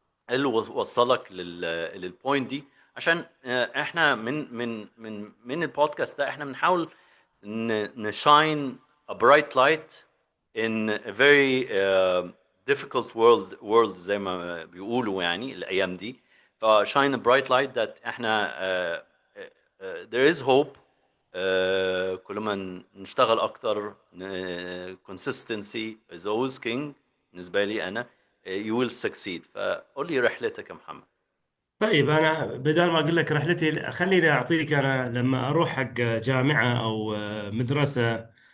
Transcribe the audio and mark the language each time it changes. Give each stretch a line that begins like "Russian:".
Arabic: ايه اللي وصلك للبوينت دي؟ عشان احنا من البودكاست ده احنا بنحاول نشاين
English: a bright light in a very difficult world
Arabic: زي ما بيقولوا يعني الايام دي.
English: ف shine a bright light that
Arabic: احنا
English: there is hope.
Arabic: كل ما نشتغل اكتر
English: consistency is always king.
Arabic: بالنسبه لي انا
English: you will succeed.
Arabic: فقول لي رحلتك يا محمد. طيب أنا بدل ما أقول لك رحلتي خليني أعطيك. أنا لما أروح حق جامعة أو مدرسة،